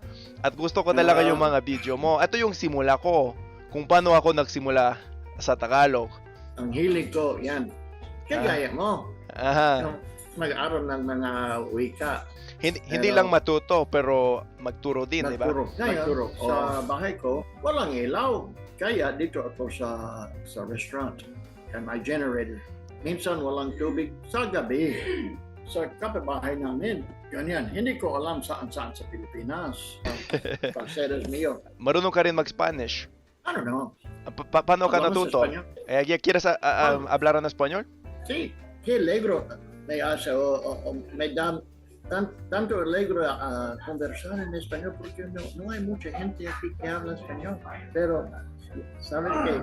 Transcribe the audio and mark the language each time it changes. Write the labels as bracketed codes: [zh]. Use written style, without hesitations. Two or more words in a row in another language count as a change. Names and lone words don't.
[tl] At gusto ko talaga yung mga video mo. Ito yung simula ko, kung paano ako nagsimula sa Tagalog. Ang hilig ko, yan. Kagaya mo. Yung mag-aral ng mga wika. Hindi lang matuto, pero magturo din, di ba? Magturo. Sa bahay ko, walang ilaw. Kaya dito ako sa restaurant. [en] And my generator. [tl] Minsan walang tubig sa gabi. Sa kapitbahay namin. Ganyan. Hindi ko alam saan-saan sa Pilipinas. [es] Parceros mío. [tl] Marunong ka rin mag-Spanish? [en] I don't know. [tl] Paano ka natuto? [es] ¿Quieres hablar en español? Sí. Qué alegro. Me da tanto alegro a conversar en español porque no hay mucha gente aquí que habla español. Pero, ¿sabes qué?